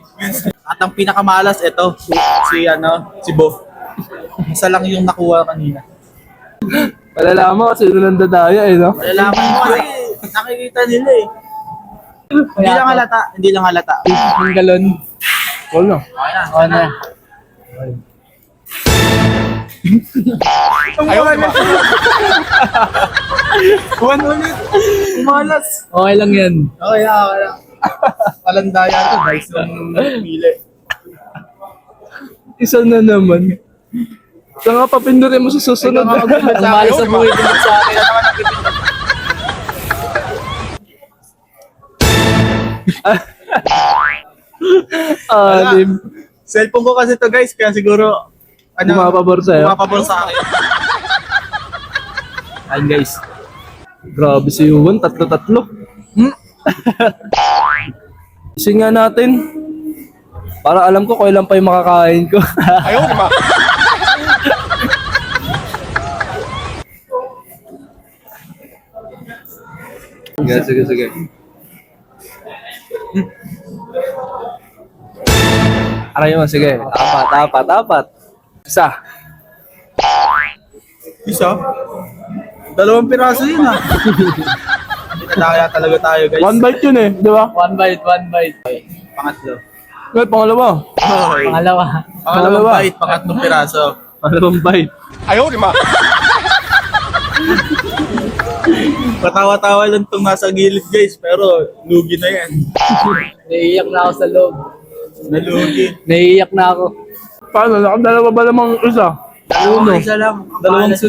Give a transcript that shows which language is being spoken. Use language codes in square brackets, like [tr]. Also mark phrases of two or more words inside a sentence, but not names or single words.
[tl] At ang pinakamalas, ito. Si Bo. Isa lang yung nakuha kanina. Malalaman mo kasi doon nandadaya eh, no? Malalaman mo kasi nakikita nila eh. Hindi lang halata. Yung galon. Wala. O na. [zh] 哎呦我的妈！ [tl] One ulit. Umalas. Okay lang yan. Okay lang. Palandaya to guys nung pili. Isa na naman. Saka papindutin mo sa susunod. Ang malas ng pumindot sa akin. Anim. Cellphone ko kasi to guys, kaya siguro Bumababor sa'yo. Bumababor sa akin. Ayun guys. Grabe si Yuan, 3. Kasi nga natin. Para alam ko kailan pa yung makakain ko. [zh] 哎呦我的妈！ [tl] Sige. Aray mo, sige. Apat. Isa. Isa? 2 piraso yun ah. Pinadaya talaga tayo guys. [en] One bite [tl] yun eh, di ba? [en] One bite. [tl] Pangatlo. Well, pangalawa. Pangalawa. Pangalawang bite, pangatlong piraso. Pangalawang bite. [zh] 哎呦我的妈！ [tl] Patawa-tawa lang itong nasa gilid guys, pero lugi na yan. Naiiyak na ako sa loob. Nalugi. Naiiyak na ako. Paano? Nakadalawa ba namang isa? Isa lang. Ang Dalawang bahala